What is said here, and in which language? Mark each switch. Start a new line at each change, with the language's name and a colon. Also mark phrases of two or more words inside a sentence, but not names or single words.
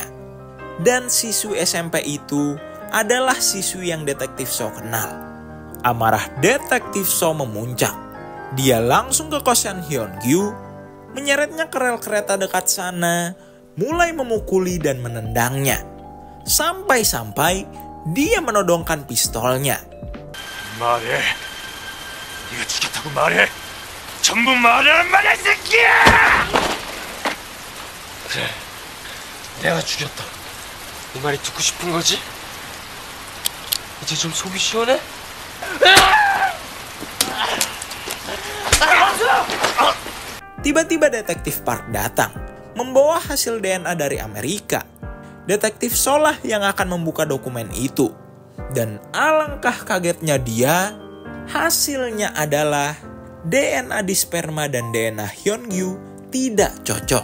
Indonesian: Dan siswi SMP itu adalah siswi yang detektif So kenal. Amarah detektif So memuncak. Dia langsung ke kosan Hyun-gyu, menyeretnya ke rel kereta dekat sana, mulai memukuli dan menendangnya. Sampai-sampai dia menodongkan pistolnya.
Korean: 말해. 네가 죽였다고 말해. 전부 말하란 말이야, 이 새끼야! 그래, 내가 죽였다. 이 말이 듣고 싶은 거지? 이제 좀 속이 시원해?
Indonesian: Tiba-tiba detektif Park datang, membawa hasil DNA dari Amerika. Detektif Solah yang akan membuka dokumen itu. Dan alangkah kagetnya dia, hasilnya adalah DNA di sperma dan DNA Hyun-gyu tidak cocok.